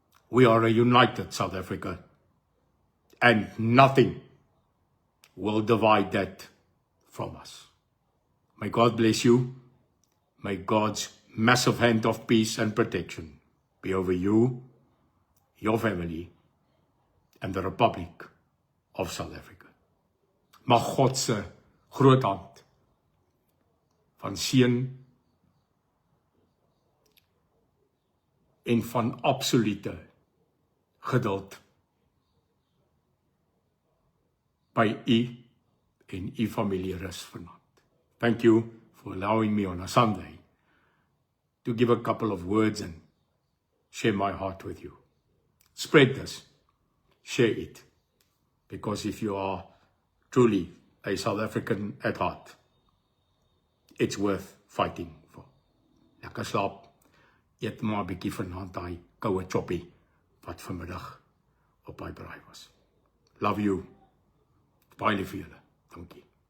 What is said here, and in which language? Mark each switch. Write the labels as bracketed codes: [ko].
[en] We are a united South Africa. And nothing will divide that from us. May God bless you. May God's massive hand of peace and protection be over you, your family, and the Republic of South Africa. [af] Mag God se groot hand van seën en van absolute geduld by u en u familie rus vanaand. [en] Thank you for allowing me on a Sunday to give a couple of words and share my heart with you. Spread this, share it, because if you are truly a South African at heart, it's worth fighting for. [af] Lekker slaap, eet maar 'n bietjie vanaand daai koue choppie wat vanmiddag op my braai was. [en] Love you. [af] Baie lief vir julle. Dankie.